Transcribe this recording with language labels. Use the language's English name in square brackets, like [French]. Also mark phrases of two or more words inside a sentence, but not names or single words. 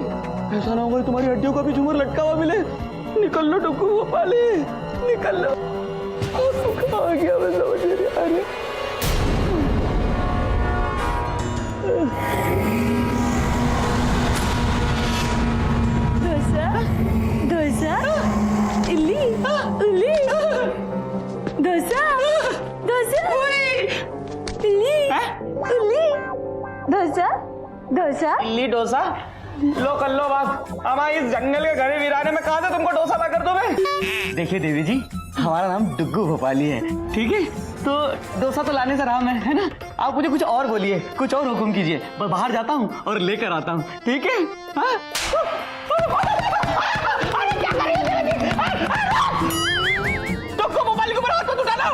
[Hindi] ऐसा ना होगा तुम्हारी हड्डियों का भी झूमर लटका हुआ मिले। निकल लो डुग्गू गोपाली, निकल लो। आ गया मैं समझ नहीं आ रहा। डोसा, डोसा, इल्ली, इल्ली, डोसा, डोसा, इल्ली, इल्ली, डोसा, डोसा, इल्ली डोसा। लो कर लो बात। हमारे इस जंगल के घरे वीराने में कहा था तुमको डोसा ला कर दो मैं। देखिए देवी जी, हमारा नाम डुग्गू भोपाली है, ठीक है? तो डोसा तो लाने से राम है ना? आप मुझे कुछ और बोलिए, कुछ और हुक्म कीजिए। मैं बाहर जाता हूँ और लेकर आता हूँ, ठीक है? डुग्गू भोपाली को हाथ मत उठाना।